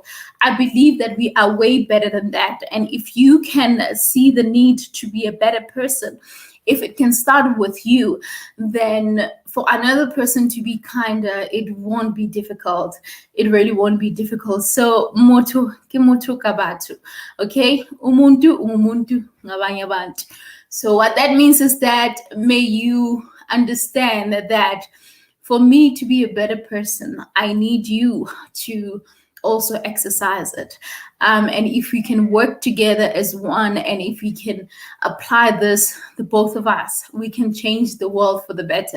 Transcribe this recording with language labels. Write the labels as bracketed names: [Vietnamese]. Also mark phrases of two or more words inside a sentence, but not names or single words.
[English] I believe that we are way better than that. And if you can see the need to be a better person, if it can start with you, then for another person to be kinder, it won't be difficult. It really won't be difficult. [Southern Sotho] So Motho ke motho ka batho. [English] Okay? [North Ndebele] Umuntu ngabanye abantu. [English] So what that means is that may you understand that for me to be a better person, I need you to also exercise it. And if we can work together as one, and if we can apply this, the both of us, we can change the world for the better.